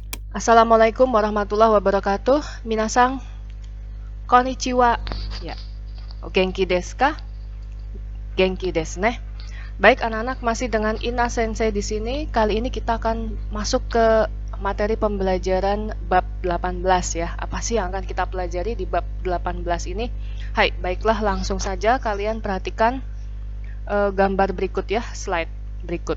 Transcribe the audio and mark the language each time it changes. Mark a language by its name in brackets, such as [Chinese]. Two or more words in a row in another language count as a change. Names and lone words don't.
[Arabic] السلام عليكم ورحمة الله وبركاته. [Japanese] みなさん、こんにちは. Ya, お元気ですか? 元気ですね. [Indonesian] Baik anak-anak, masih dengan Ina Sensei di sini. Kali ini kita akan masuk ke materi pembelajaran bab 18 ya. Apa sih yang akan kita pelajari di bab 18 ini? Hai, baiklah langsung saja kalian perhatikan gambar berikut ya, slide berikut.